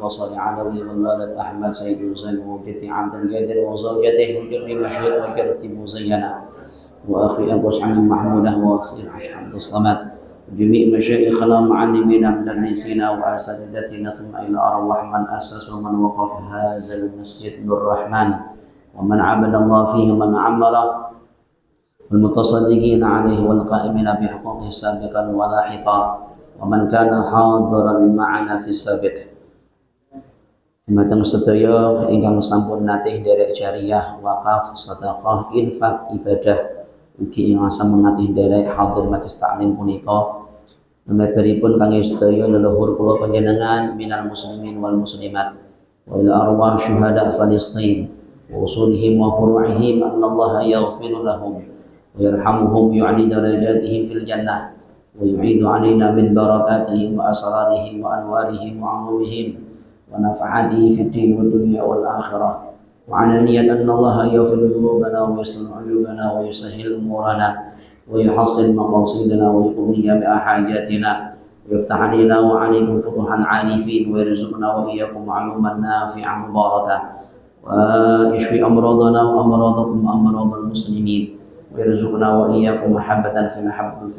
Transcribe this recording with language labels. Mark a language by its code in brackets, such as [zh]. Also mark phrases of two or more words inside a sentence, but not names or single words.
[ar] بصري علوي والوالد أحمد سيد حسين وجدي عبد القادر وزوجته وجدي مشهد وجدتي مزينة وأخي أبو سعيد محمودة وأخي عبد الصمد جميع مشايخنا ومعلمينا مدرسينا وأساتذتنا ثم إلى أرواح من أسس ومن وقف هذا المسجد بالرحمن ومن عبد الله فيه ومن عمره والمتصدقين عليه والقائمين بحقوقه سابقا ولاحقا ومن كان حاضرا معنا في السابق. [jv] Dumateng sedaya ingkang sampun natih nderek jariyah, wakaf, sedekah, infak, ibadah ugi ingkang sampun natih nderek hadir majelis taklim punika. Menawi kangge sedaya leluhur kula panjenengan [ar] من المسلمين والمسلمات وإلى أرواح شهداء فلسطين وأصولهم وفروعهم أن الله يغفر لهم ويرحمهم يعلي درجاتهم في الجنة ويعيد علينا من بركاتهم وأسرارهم وأنوارهم وعلومهم ونفعته في الدين والدنيا والآخرة وعنانية أن الله يغفر ذنوبنا ويستر عيوبنا ويسهل أمورنا ويحصل مقاصدنا ويقضي جميع حاجاتنا ويفتح علينا وعليكم فتوحا عارفين ويرزقنا وإياكم علوما نافعا مباركة ويشفي أمراضنا وأمراضكم أمراض المسلمين ويرزقنا وإياكم محبة في